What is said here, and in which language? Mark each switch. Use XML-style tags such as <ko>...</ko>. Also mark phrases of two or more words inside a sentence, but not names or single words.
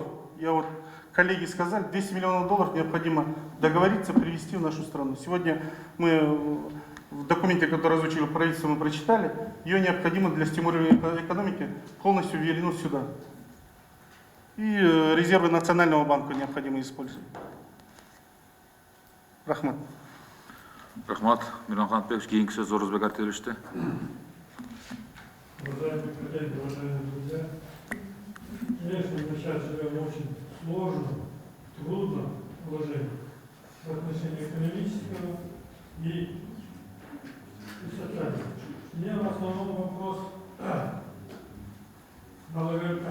<ru>Я вот, коллеги сказали, $200 миллионов необходимо договориться, привести в нашу страну. Сегодня мы в документе, который озвучили правительство, мы прочитали, ее необходимо для стимулирования экономики полностью вернуть сюда. И резервы Национального банка необходимо использовать.</ru> <ky>Рахмат. Рахмат. Мирон Хантбекович, кейинги сөз Орозбек Артелевичте.</ky> <ru>Уважаемые коллеги, уважаемые друзья, конечно, мы сейчас живем в очень сложном, трудном положении в отношении экономического и социального. У меня в основном вопрос налоговикам.</ru>